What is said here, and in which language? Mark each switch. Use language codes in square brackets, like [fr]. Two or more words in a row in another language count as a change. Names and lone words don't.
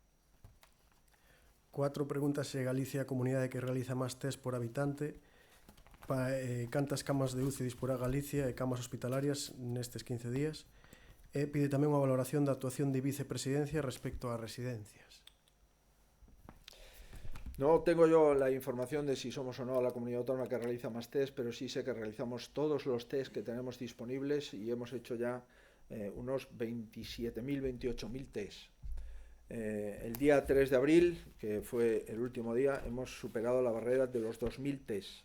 [gl] 4 preguntas se Galicia é a comunidade que realiza máis test por habitante. cantas camas de UCI disporá Galicia e camas hospitalarias nestes 15 días, e pide tamén unha valoración da actuación de vicepresidencia respecto ás residencias. [es] No tengo yo la información de si somos o no la comunidad autónoma que realiza más test, pero sí sé que realizamos todos los test que tenemos disponibles y hemos hecho ya unos 27.000, 28.000 test. El día 3 de abril, que fue el último día, hemos superado la barrera de los 2.000 test.